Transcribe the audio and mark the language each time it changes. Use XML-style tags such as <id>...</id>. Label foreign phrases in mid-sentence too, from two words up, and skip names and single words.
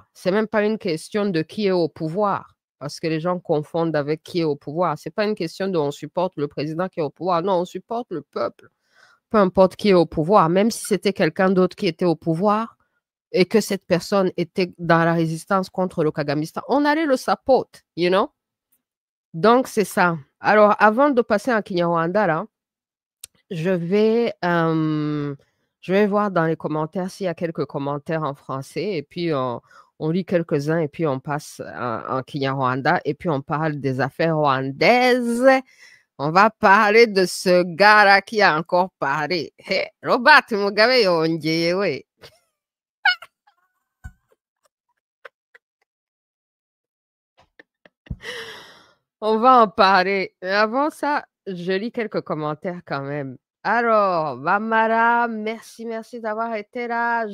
<fr>C'est même pas une question de qui est au pouvoir, parce que les gens confondent avec qui est au pouvoir. C'est pas une question de on supporte le président qui est au pouvoir. Non, on supporte le peuple. Peu importe qui est au pouvoir, même si c'était quelqu'un d'autre qui était au pouvoir et que cette personne était dans la résistance contre le Kagamistan, on allait le support,</fr> <en>you know?</en> <fr>Donc, c'est ça. Alors, avant de passer en Kinyarwanda, là, je vais voir dans les commentaires s'il y a quelques commentaires en français et puis On lit quelques-uns et puis on passe en Kinyarwanda et puis on parle des affaires rwandaises. On va parler de ce gars-là qui a encore parlé.</fr> <rw>Hey, Robert Mugabe yongeye we.</rw> <fr>On va en parler. Mais avant ça, je lis quelques commentaires quand même. Alors, Vamara, merci d'avoir été là.</fr>